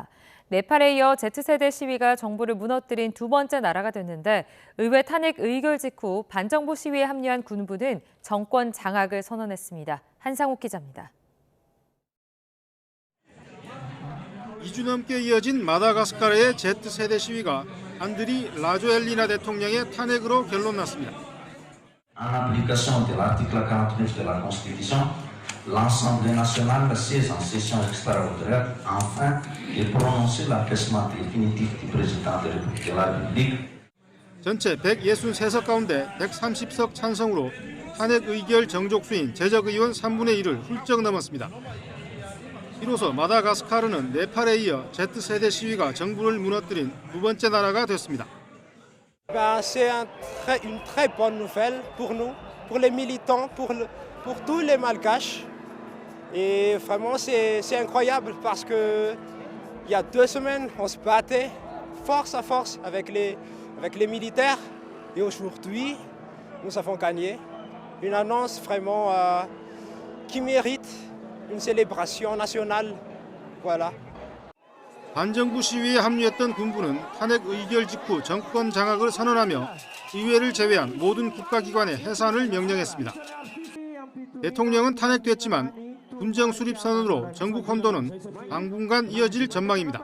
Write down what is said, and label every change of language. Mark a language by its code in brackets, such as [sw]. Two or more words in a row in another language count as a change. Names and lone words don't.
[ko] 네팔에 이어 Z세대 시위가 정부를 무너뜨린 두 번째 나라가 됐는데 의회 탄핵 의결 직후 반정부 시위에 합류한 군부는 정권 장악을 선언했습니다. 한상욱 기자입니다. 2주 넘게 이어진 마다가스카르의 Z세대 시위가 안드리 라조엘리나 대통령의 탄핵으로 결론났습니다. [fr] En application de l'article 49 de la Constitution, l'Assemblée nationale siège en session extraordinaire afin de prononcer l'abaissement définitif du président de la République. [ko] 전체 163석 가운데 130석 찬성으로 탄핵 의결 정족수인 제적의원 3분의 1을 훌쩍 넘었습니다. 이로써 마다가스카르는 네팔에 이어 Z세대 시위가 정부를 무너뜨린 두 번째 나라가 됐습니다. [fr] C'est une très bonne nouvelle pour nous, pour les militants, pour tous les Malgaches. Et vraiment, c'est incroyable parce que il y a 2 semaines, on se battait force à force avec les militaires. Et aujourd'hui, nous avons gagné. Une annonce vraiment qui mérite une célébration nationale. Voilà. [ko] 반정부 시위에 합류했던 군부는 탄핵 의결 직후 정권 장악을 선언하며 의회를 제외한 모든 국가기관의 해산을 명령했습니다. 대통령은 탄핵됐지만 군정 수립 선언으로 전국 혼돈은 당분간 이어질 전망입니다.